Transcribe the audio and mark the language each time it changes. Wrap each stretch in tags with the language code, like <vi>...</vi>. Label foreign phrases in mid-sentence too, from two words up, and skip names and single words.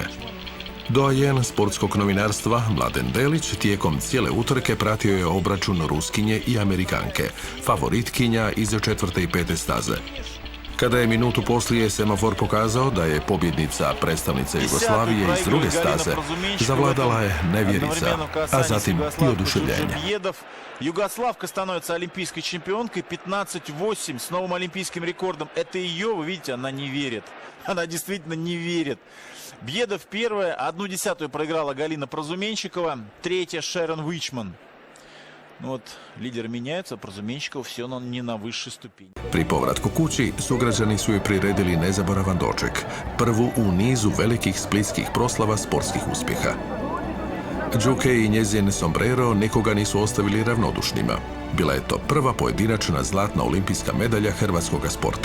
<hr>Doajen sportskog novinarstva Mladen Delić tijekom cijele utrke pratio je obračun Ruskinje i Amerikanke, favoritkinja iz 4. i 5. staze. Kada je minutu poslije semafor pokazao da je pobjednica predstavnica Jugoslavije iz druge staze, zavladala je nevjerica, a zatim i oduševljenje.</hr> <ru>Югославка становится олимпийской чемпионкой 15-8 с новым олимпийским рекордом. Это ее, вы видите, она не верит. Она действительно не верит. Бьедов первая, 1/10 проиграла Галина Прозуменщикова, третья Шерон Уичман. Ну вот, лидеры меняются, Прозуменщикова все не на высшей ступени.</ru> <hr>Pri povratku kući sugrađani su joj priredili nezaboravan doček, prvu u nizu velikih splitskih proslava sportskih uspjeha. Đuke i njezin sombrero nikoga nisu ostavili ravnodušnima. Bila je to prva pojedinačna zlatna olimpijska medalja hrvatskog sporta.</hr>